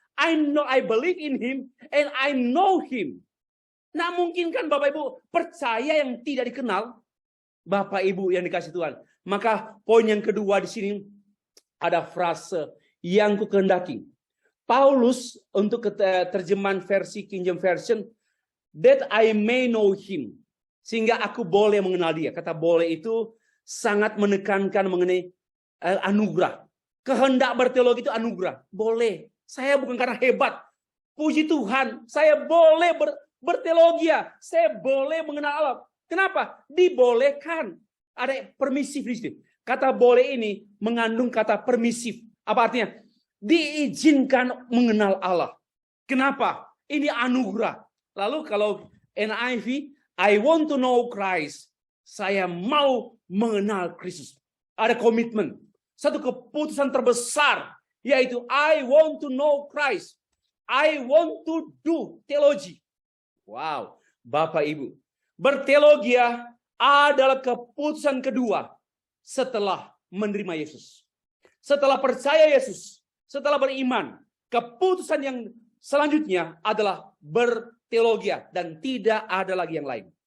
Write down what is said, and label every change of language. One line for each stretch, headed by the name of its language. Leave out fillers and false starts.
English: I believe in him and I know him.
Indonesian: Nah mungkin kan Bapak Ibu percaya yang tidak dikenal, Bapak Ibu yang dikasih Tuhan. Maka poin yang kedua di sini ada frase yang ku kehendaki. Paulus untuk terjemahan versi King James Version,
English: that I may know him,
Indonesian: sehingga aku boleh mengenal dia. Kata boleh itu sangat menekankan mengenai anugerah. Kehendak berteologi itu anugerah. Boleh. Saya bukan karena hebat. Puji Tuhan, saya boleh berteologi. Saya boleh mengenal Allah. Kenapa? Dibolehkan. Ada permisif di situ. Kata boleh ini mengandung kata permisif. Apa artinya? Diizinkan mengenal Allah. Kenapa? Ini anugerah. Lalu kalau
English: NIV, I want to know Christ.
Indonesian: Saya mau mengenal Kristus. Ada komitmen. Satu keputusan terbesar. Yaitu
English: I want to know Christ. I want to do theology. Wow,
Indonesian: Bapak Ibu. Berteologi adalah keputusan kedua setelah menerima Yesus. Setelah percaya Yesus, setelah beriman, keputusan yang selanjutnya adalah berteologi dan tidak ada lagi yang lain.